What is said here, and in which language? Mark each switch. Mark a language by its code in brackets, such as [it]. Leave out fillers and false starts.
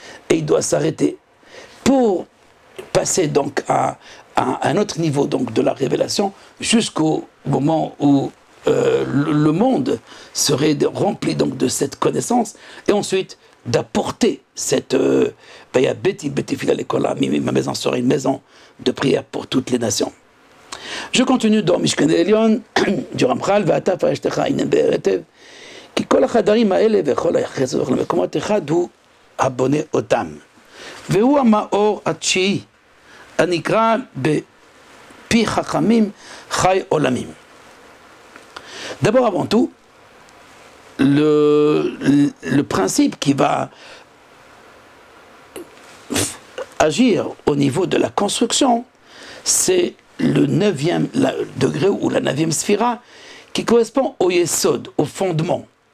[fr] Et il doit s'arrêter pour passer donc à un autre niveau donc de la révélation jusqu'au moment où le monde serait rempli donc de cette connaissance et ensuite d'apporter cette ma maison sera une maison de prière pour toutes les nations. Je continue dans Mishkan Elion du Ramchal [he] ואתה פרשתך הנה בהרטב כי כל החדרים האלה וכל היחס למקומות אחד הוא הבונה אותם והוא המאור התשיעי הנקרא בפי חכמים חי עולמים. [fr] D'abord avant tout, le principe qui va agir au niveau de la construction, c'est le 9e degré ou la 9e sphira qui correspond au yesod, au fondement.